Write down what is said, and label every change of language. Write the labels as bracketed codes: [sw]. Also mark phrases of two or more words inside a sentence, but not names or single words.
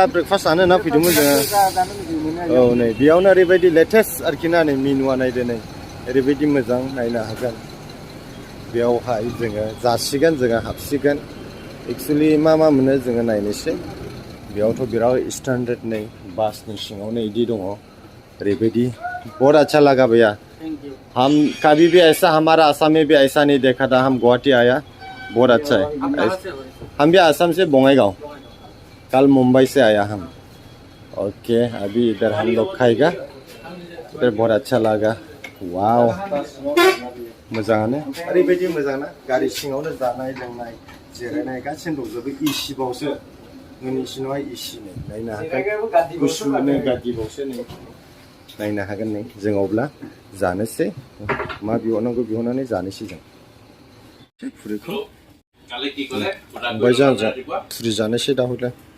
[brx] ब्रेकफास्ट जानो होनना फैदोंमोन जोङो औ नै बेयावनो ओरैबायदि लेटेस्ट आरोखि ना नै मेनुआ नायदो नै ओरैबायदि मोजां नायनो हागोन बेयावहाय जोङो जासिगोन जोङो हाबसिगोन एक्चुअलि मा मोनो जोङो नायनोसै बेयावथ' बिराद स्टैंडर्ड नै बासनि सिङावनो इदि दङ ओरैबायदि [hi] बहुत अच्छा लगा भैया हम कभी भी ऐसा हमारा आसाम में भी ऐसा नहीं देखा था हम गुवाहाटी आया बहुत अच्छा है हम भी आसाम से बोंगाईगांव कल मुंबई से आया हम ओके अभी इधर हम लोग खाएगा इधर बहुत अच्छा लगा [brx] वाव मोजाङानो ओरैबायदि मोजां ना गारि सिङावनो जानाय लोंनाय जिरायनाय गासिनो दंजोबो एसि बावसो नोंनि सिङावहाय एसि नै नायनो हागोन गुसुनो गादिबावसो नै नायनो हागोन नै जों अब्ला जानोसै मा बिहरनांगौ बिहरनानै जानोसै जों फुरिखौ ओमफ्राय जों फुरि जानोसै दा हयले